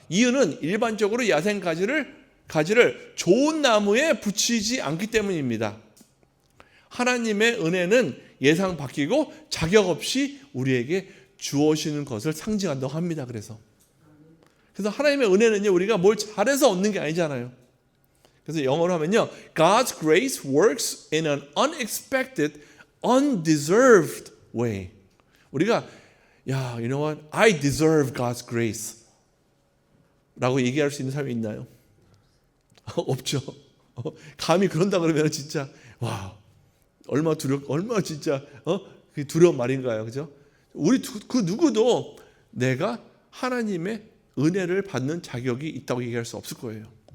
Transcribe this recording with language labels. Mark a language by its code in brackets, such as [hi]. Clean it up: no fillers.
[ko] 이유는 일반적으로 야생 가지를 좋은 나무에 붙이지 않기 때문입니다. 하나님의 은혜는 예상 바뀌고 자격 없이 우리에게 주어지는 것을 상징한다고 합니다. 그래서 하나님의 은혜는요, 우리가 뭘 잘해서 얻는 게 아니잖아요. 그래서 영어로 하면요, [en] God's grace works in an unexpected, undeserved way. [ko] 우리가 [en] you know what? I deserve God's grace [ko] 라고 얘기할 수 있는 사람이 있나요? 없죠. 감히 그런다 그러면 진짜 얼마 진짜 두려운 말인가요, 그죠? 우리 그 누구도 내가 하나님의 은혜를 받는 자격이 있다고 얘기할 수 없을 거예요.